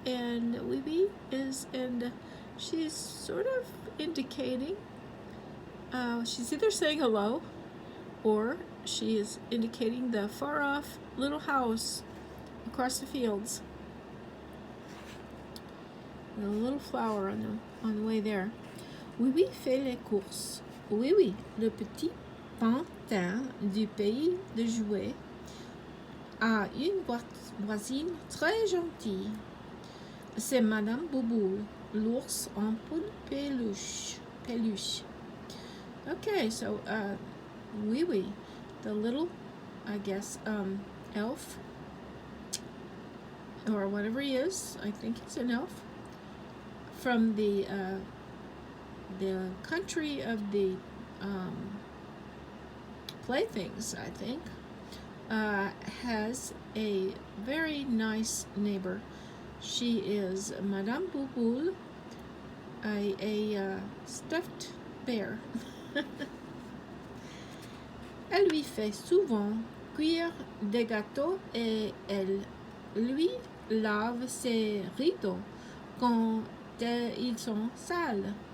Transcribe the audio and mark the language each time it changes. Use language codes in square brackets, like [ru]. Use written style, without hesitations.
[en] And Oui Oui and she's sort of indicating, she's either saying hello or she is indicating the far off little house across the fields. And a little flower on the way there. [fr] Oui Oui fait les courses. Oui Oui, le petit pantin du pays de jouets a une voisine très gentille. C'est Madame Bouboule, l'ours en poule peluche. [en] Okay, so Oui Oui, the little, I guess, elf, or whatever he is. I think he's an elf from the country of the playthings, I think, has a very nice neighbor. She is Madame Bouboule, a stuffed bear. [fr] Elle lui fait souvent cuire des gâteaux et elle lui lave ses rideaux quand ils sont sales.